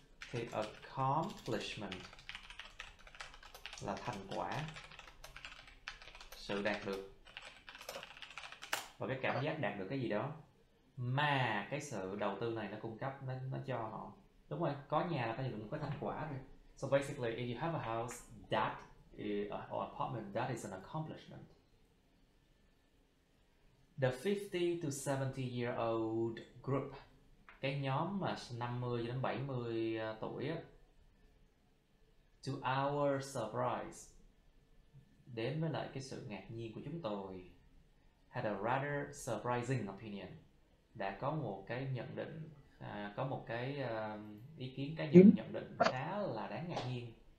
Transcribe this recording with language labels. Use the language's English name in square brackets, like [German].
[Vietnamese] Thì accomplishment là thành quả, sự đạt được, và cái cảm giác đạt được cái gì đó mà cái sự đầu tư này nó cung cấp, nó cho họ. Đúng rồi, có nhà là phải được một cái thành quả rồi. [English] So basically, if you have a house that or apartment, that is an accomplishment. The 50 to 70 year old group, [Vietnamese] cái nhóm mà 50 đến 70 tuổi á, [English] to our surprise, [Vietnamese] đến với lại cái sự ngạc nhiên của chúng tôi, [English] had a rather surprising opinion, [Vietnamese] đã có một cái nhận định, có một cái ý kiến cá nhân, nhận định khá là đáng ngạc nhiên.